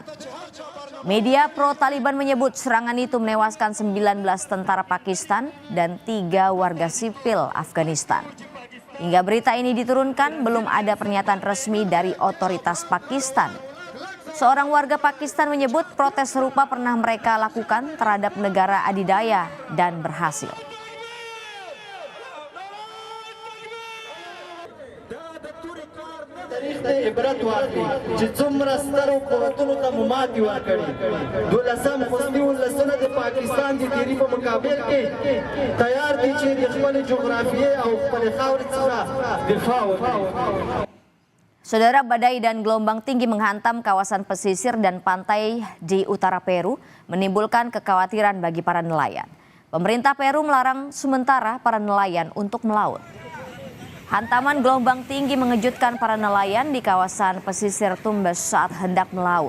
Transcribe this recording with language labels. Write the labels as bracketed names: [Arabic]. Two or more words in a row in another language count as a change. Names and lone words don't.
[Indonesian] Media pro-Taliban menyebut serangan itu menewaskan 19 tentara Pakistan dan 3 warga sipil Afghanistan. Hingga berita ini diturunkan, belum ada pernyataan resmi dari otoritas Pakistan. Seorang warga Pakistan menyebut protes serupa pernah mereka lakukan terhadap negara adidaya dan berhasil. [Pashto] عبرت واخلي چې څومره سترو قوتونو ته مو ماتې ورکړي. 12 خوستي ولسونه د پاکستان د تیري په مقابل کې تیار دي چې د خپلې جغرافیې او خپلې خاورې څخه دفاع وکړي. [Indonesian] Saudara, badai dan gelombang tinggi menghantam kawasan pesisir dan pantai di utara Peru, menimbulkan kekhawatiran bagi para nelayan. Pemerintah Peru melarang sementara para nelayan untuk melaut. Hantaman gelombang tinggi mengejutkan para nelayan di kawasan pesisir Tumbes saat hendak melaut.